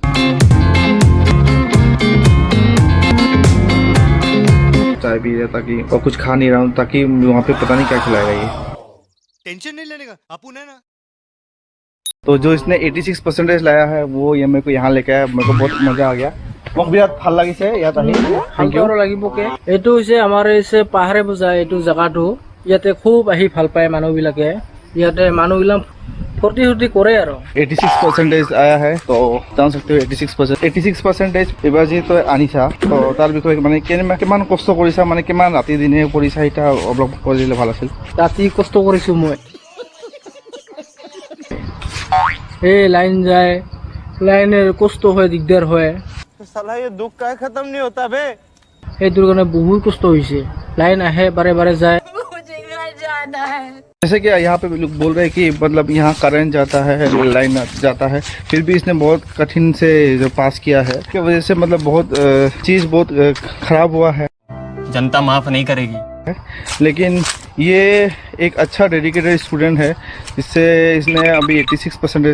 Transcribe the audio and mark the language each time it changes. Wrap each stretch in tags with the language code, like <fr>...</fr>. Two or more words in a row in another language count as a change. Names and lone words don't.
<hi>चाय पी रहा ताकि, और कुछ खा नहीं रहा हूँ ताकि वहाँ पे पता नहीं क्या खिलाएगा ये। टेंशन नहीं लेने का, अपुन है ना। तो जो इसने 86 परसेंटेज लाया है वो ये मेरे को यहाँ लेके आया, मेरे को बहुत मजा आ गया।</hi> <as>মোক বিৰাট ভাল লাগিছে ইয়াত আহি।</as> <en>thank you</en> <as>লাগিব কে। এইটো হৈছে আমাৰ এই পাহাৰে বুজায় এইটো জায়গাটো। ইয়াতে খুব আহি ভাল পায় মানুহবিলাকে। ইয়াতে মানুহবিলাক ফূৰ্তি ফূৰ্তি কৰে আৰু।</as> <hi>86 परसेंटेज आया है, तो जान सकते हो 86 परसेंटेज</hi> <as>এবাৰ যিহেতু আনিছা, তো তাৰ বিষয়ে মানে কিমান কষ্ট কৰিছা, মানে কিমান ৰাতি দিনে কৰিছা, এটা অলপ কৈ দিলে ভাল আছিল। ৰাতি কষ্ট কৰিছোঁ মই। এই লাইন যায়, লাইনের কষ্ট হয়, দিগদার হয়।</as> <hi>साला ये दुख का खत्म नहीं होता बे।</hi> <as>এইটোৰ কাৰণে বহুত কষ্ট হৈছে। লাইন আহে, বাৰে বাৰে যায়।</as> <hi>जैसे कि यहाँ पे लोग बोल रहे हैं कि मतलब यहाँ करंट जाता है, लाइन जाता है, फिर भी इसने बहुत कठिन से जो पास किया है, इसकी वजह से मतलब बहुत चीज़ बहुत खराब हुआ है। जनता माफ नहीं करेगी। लेकिन ये एक अच्छा डेडिकेटेड स्टूडेंट है, जिससे इसने अभी 86 परसेंटेज</hi>